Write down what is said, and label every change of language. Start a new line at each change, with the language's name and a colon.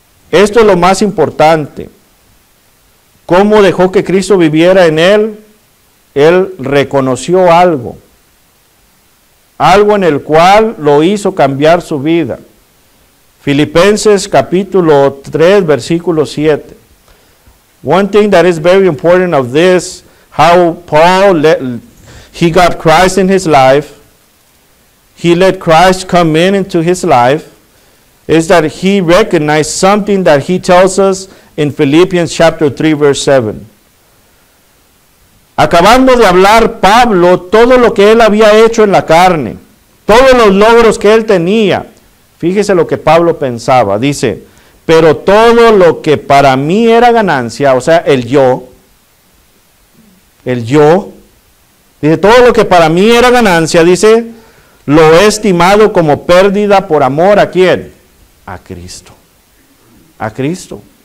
Spanish: Esto es lo más importante. ¿Cómo dejó que Cristo viviera en él? Él reconoció algo en el cual lo hizo cambiar su vida. Filipenses capítulo 3, versículo 7.
English: One thing that is very important of this, how Paul he got Christ in his life, he let Christ come into his life, is that he recognized something that he tells us in Philippians chapter 3, verse 7.
Spanish: Acabando de hablar Pablo todo lo que él había hecho en la carne, todos los logros que él tenía. Fíjese lo que Pablo pensaba. Dice, pero todo lo que para mí era ganancia, o sea, el yo, dice, todo lo que para mí era ganancia, dice, lo he estimado como pérdida por amor ¿a quién? A Cristo. A Cristo.